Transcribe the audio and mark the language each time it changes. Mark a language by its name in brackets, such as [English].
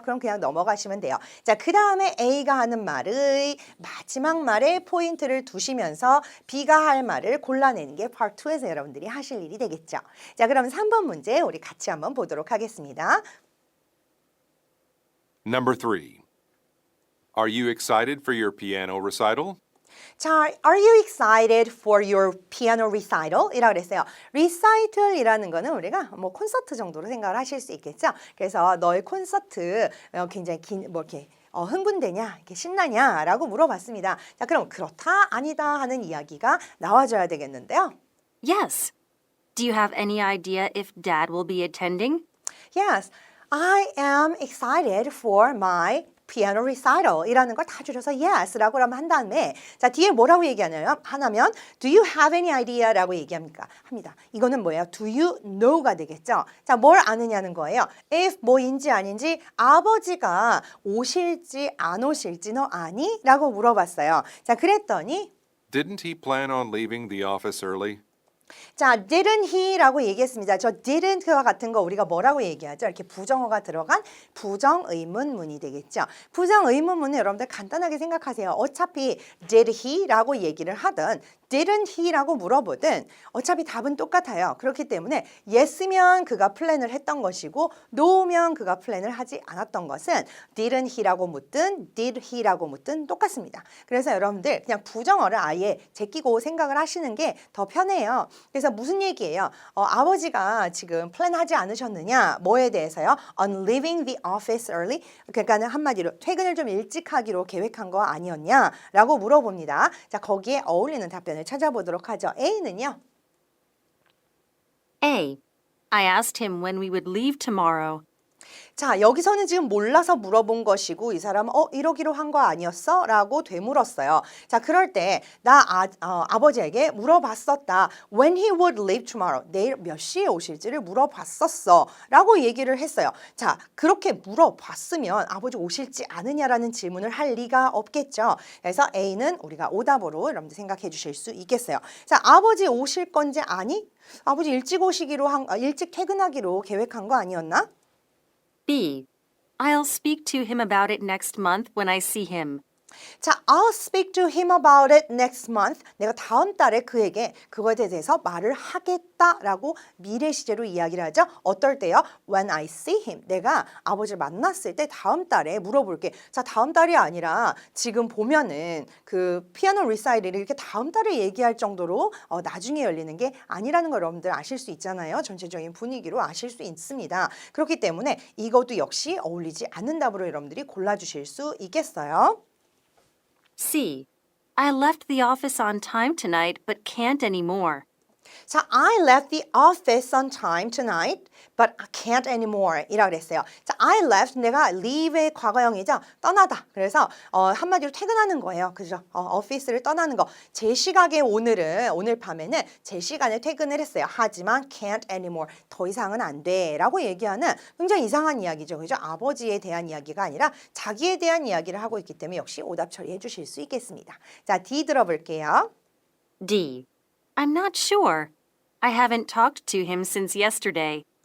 [Korean] 그럼 그냥 넘어가시면 돼요. 자, 그 다음에 A가 하는 말의 마지막 말에 포인트를 두시면서 B가 할 말을 골라내는 게 Part 2에서 여러분들이 하실 일이 되겠죠. 자, 그럼 3번 문제 우리 같이 한번 보도록 하겠습니다. [English] Number 3. Are you excited for your piano recital? 자, are you excited for your piano recital? [Korean] 이라고 그랬어요. recital이라는 거는 우리가 뭐 콘서트 정도로 생각을 하실 수 있겠죠. 그래서 너의 콘서트 굉장히 이렇게 흥분되냐, 이렇게 신나냐라고 물어봤습니다. 자, 그럼 그렇다, 아니다 하는 이야기가 나와줘야 되겠는데요. [English] Yes. Do you have any idea if Dad will be attending? Yes, I am excited for my piano recital [Korean] 이라는 걸 다 줄여서 yes라고 한 다음에 자, 뒤에 뭐라고 얘기하냐면 [English] do you have any idea [Korean] 라고 얘기합니다. 이거는 뭐예요? [English] do you know가 [Korean] 되겠죠. 자, 뭘 아느냐는 거예요. if 뭐인지 아닌지 아버지가 오실지 안 오실지 너 아니? 라고 물어봤어요. 자, 그랬더니 [English] Didn't he plan on leaving the office early? [Korean] 자, [English] didn't he [Korean] 라고 얘기했습니다. 저 didn't와 같은 거 우리가 뭐라고 얘기하죠? 이렇게 부정어가 들어간 부정의문문이 되겠죠. 부정의문문은 여러분들 간단하게 생각하세요. 어차피 [English] did he [Korean] 라고 얘기를 하든 [English] didn't he [Korean] 라고 물어보든 어차피 답은 똑같아요. 그렇기 때문에 yes면 그가 플랜을 했던 것이고 no면 그가 플랜을 하지 않았던 것은 didn't he라고 묻든 did he라고 묻든 똑같습니다. 그래서 여러분들 그냥 부정어를 아예 제끼고 생각을 하시는 게 더 편해요. 그래서 무슨 얘기예요? 아버지가 지금 플랜하지 않으셨느냐? 뭐에 대해서요? [English] On leaving the office early. [Korean] 그러니까 한마디로 퇴근을 좀 일찍 하기로 계획한 거 아니었냐? 라고 물어봅니다. 자, 거기에 어울리는 답변을 찾아보도록 하죠. A는요. [English] A. I asked him when we would leave tomorrow. [Korean] 자, 여기서는 지금 몰라서 물어본 것이고 이 사람은 이러기로 한 거 아니었어? 라고 되물었어요. 자, 그럴 때 나 아버지에게 물어봤었다. [English] When he would leave tomorrow. [Korean] 내일 몇 시에 오실지를 물어봤었어. 라고 얘기를 했어요. 자, 그렇게 물어봤으면 아버지 오실지 않으냐라는 질문을 할 리가 없겠죠. 그래서 A는 우리가 오답으로 여러분들 생각해 주실 수 있겠어요. 자, 아버지 오실 건지 아니? 아버지 일찍 일찍 퇴근하기로 계획한 거 아니었나? [English] B. I'll speak to him about it next month when I see him. 자, I'll speak to him about it next month. [Korean] 내가 다음 달에 그에게 그거에 대해서 말을 하겠다라고 미래 시제로 이야기를 하죠. 어떨 때요? [English] When I see him. [Korean] 내가 아버지를 만났을 때 다음 달에 물어볼게. 자, 다음 달이 아니라 지금 보면은 그 피아노 리사이틀을 이렇게 다음 달에 얘기할 정도로 나중에 열리는 게 아니라는 걸 여러분들 아실 수 있잖아요. 전체적인 분위기로 아실 수 있습니다. 그렇기 때문에 이것도 역시 어울리지 않는 답으로 여러분들이 골라주실 수 있겠어요. [English] C. I left the office on time tonight but can't anymore. 자, I left the office on time tonight, but I can't anymore 이라고 그랬어요. [Korean] 자, [English] I left, [Korean] 내가 leave의 과거형이죠. 떠나다. 그래서 한마디로 퇴근하는 거예요. 그죠? 오피스를 떠나는 거. 제 시각에 오늘 밤에는 제 시간에 퇴근을 했어요. [English] 하지만 can't anymore. [Korean] 더 이상은 안 돼. 라고 얘기하는 굉장히 이상한 이야기죠. 그죠? 아버지에 대한 이야기가 아니라 자기에 대한 이야기를 하고 있기 때문에 역시 오답 처리해 주실 수 있겠습니다. 자, D 들어볼게요. [English] D. I'm not sure. I haven't talked to him since yesterday.